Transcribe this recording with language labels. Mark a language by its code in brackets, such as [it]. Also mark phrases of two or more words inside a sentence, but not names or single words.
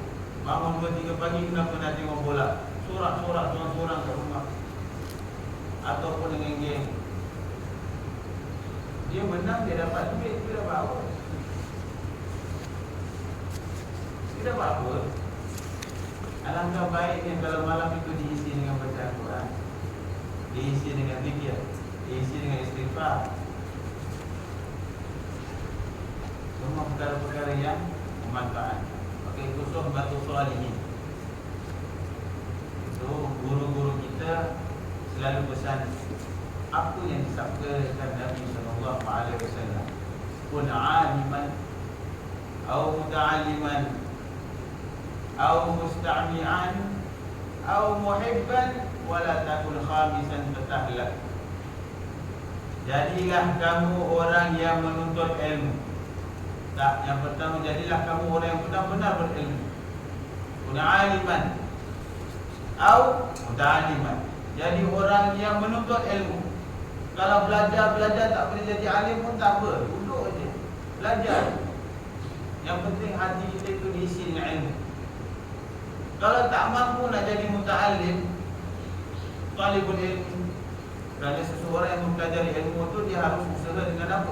[ms] Bangun 2-3 pagi kenapa nak tengok bola? Sorak-sorak sorang-sorang kat rumah. Ataupun dengan geng. Dia menang, dia dapat duit, dia dapat apa? Dia dapat apa? Alangkah baiknya kalau malam itu diisi dengan baca Al-Quran, diisi dengan zikir, diisi dengan istighfar. Semua perkara-perkara yang bermanfaat. Maka itu [ar] صحبة الصالحين. [ms] Itu guru-guru kita selalu pesan apa yang disabdakan Nabi SAW. [ar] كن عالما atau muta'alliman atau musta'mi'an atau muhibban ولا تكن خامسا فتهلك. [ms] Jadilah kamu orang yang menuntut ilmu. Tak, yang pertama, jadilah kamu orang yang benar-benar berilmu. [ar] كن عالما atau muta'alliman. [ms] Jadi orang yang menuntut ilmu. Kalau belajar tak boleh jadi alim pun tak apa, duduk je, belajar. Yang penting hati kita itu diisi dengan ilmu. Kalau tak mampu nak jadi muta'alim, [ar] طالب العلم, [ms] kerana seseorang yang mempelajari ilmu itu dia harus usaha dengan apa?